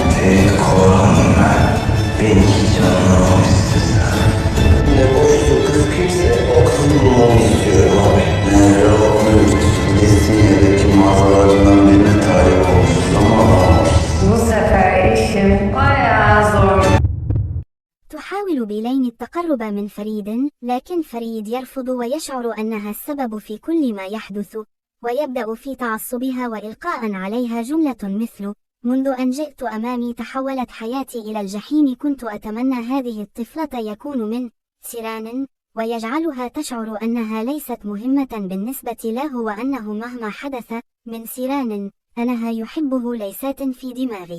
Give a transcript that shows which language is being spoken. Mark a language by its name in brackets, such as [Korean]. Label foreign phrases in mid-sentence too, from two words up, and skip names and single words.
[Turkish] Seni korurum ben. Beni hiç anlamamışsın. Ne boşluk kız kimse o kızı bulmamı istiyorum abi. Nerede okuyoruz? Destinya'daki mağazalarından birine talip olmuşuz ama alamamışız. Bu sefer işim bayağı zor. [Arabic] تحاول بيلين التقرب من فريد، لكن فريد يرفض ويشعر أنها السبب في كل ما يحدث، ويبدأ في تعصبها وإلقاء عليها جملة مثل: منذ أن جئت أمامي تحولت حياتي إلى الجحيم، كنت أتمنى هذه الطفلة يكون من سيران، ويجعلها تشعر أنها ليست مهمة بالنسبة له وأنه مهما حدث من سيران أنها يحبه ليست في دماغه.